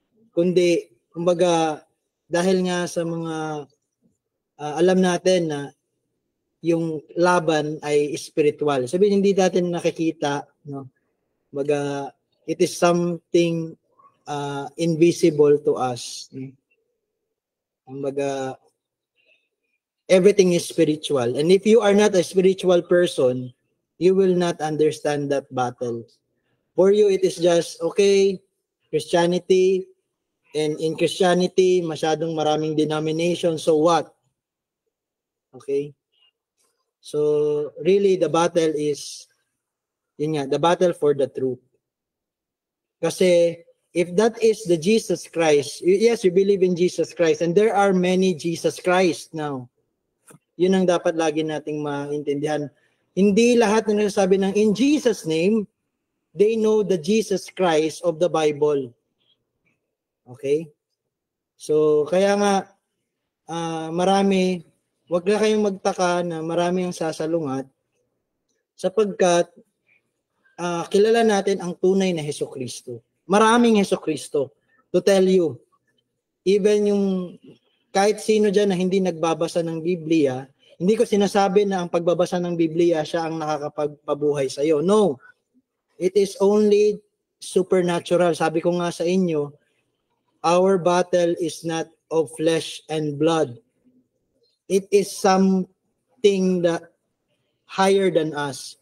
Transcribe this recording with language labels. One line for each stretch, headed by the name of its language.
Filipino: Kundi, kumbaga, dahil nga sa mga alam natin na yung laban ay spiritual. Sabihin, hindi natin nakikita, no?
English: Kumbaga, it is something invisible to us. Kumbaga, everything is spiritual. And if you are not a spiritual person, you will not understand that battle. For you, it is just, okay, Christianity, and in Christianity,
Filipino: masyadong maraming denomination,
English: so what? Okay? So, really, the battle is, the battle for the truth. Kasi, if that is the Jesus Christ, yes, you believe in Jesus Christ, and there are many Jesus Christ now.
Filipino: Yun ang dapat lagi nating maintindihan. Hindi lahat na nagsasabi ng
English: in Jesus name, they know the Jesus Christ of the Bible. Okay?
Filipino: So, kaya nga, marami, wag na kayong magtaka na marami ang sasalungat sapagkat kilala natin ang tunay na Hesukristo. Maraming Hesukristo.
English: To tell you,
Filipino: even yung kahit sino dyan na hindi nagbabasa ng Biblia, hindi ko sinasabi na ang pagbabasa ng Biblia siya ang nakakapagpabuhay sa iyo.
English: No. It is only supernatural.
Filipino: Sabi ko nga sa inyo,
English: our battle is not of flesh and blood. It is something that higher than us.